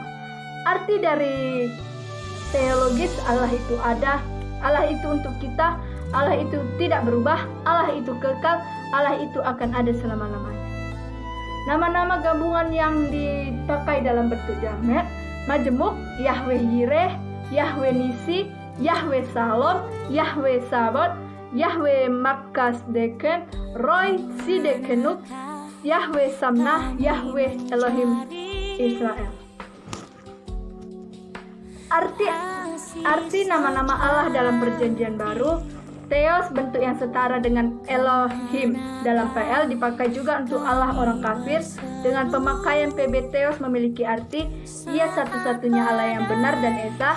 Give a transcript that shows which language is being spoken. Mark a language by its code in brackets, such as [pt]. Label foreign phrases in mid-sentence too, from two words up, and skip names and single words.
[id] Arti dari teologis Allah itu ada, Allah itu untuk kita, Allah itu tidak berubah, Allah itu kekal, Allah itu akan ada selama-lamanya. Nama-nama gabungan yang dipakai dalam bentuk jamak, majemuk, Yahweh Yireh, Yahweh Nisi, Yahweh Salom, Yahweh Sabot, Yahweh Makasdeken, Roy Sidekenuk, Yahweh Samnah, Yahweh Elohim Israel. Arti nama-nama Allah dalam perjanjian baru, Theos bentuk yang setara dengan Elohim dalam PL dipakai juga untuk Allah orang kafir. Dengan pemakaian PB Theos memiliki arti Ia satu-satunya Allah yang benar dan esa.